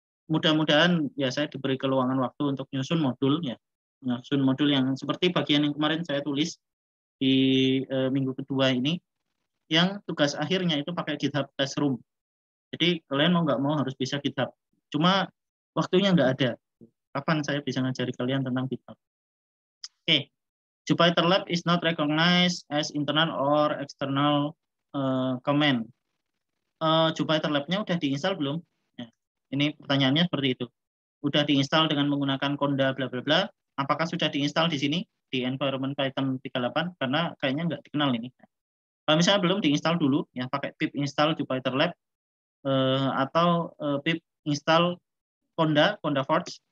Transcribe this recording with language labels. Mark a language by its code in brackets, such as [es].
[id] Mudah-mudahan ya saya diberi keluangan waktu untuk nyusun modul ya. Nyusun modul yang seperti bagian yang kemarin saya tulis di minggu kedua ini, yang tugas akhirnya itu pakai GitHub Classroom. Jadi kalian mau nggak mau harus bisa GitHub. Cuma waktunya nggak ada. Kapan saya bisa ngajari kalian tentang GitHub? Oke. [en] Jupyter Lab is not recognized as internal or external command. [id] Jupyter Lab-nya udah diinstal belum? Ya, ini pertanyaannya seperti itu. Udah diinstal dengan menggunakan Conda bla bla bla. Apakah sudah diinstal di sini di environment Python 38? Karena kayaknya nggak dikenal ini. Kalau misalnya belum, diinstal dulu ya, pakai pip install Jupyter Lab atau pip install Conda Forge.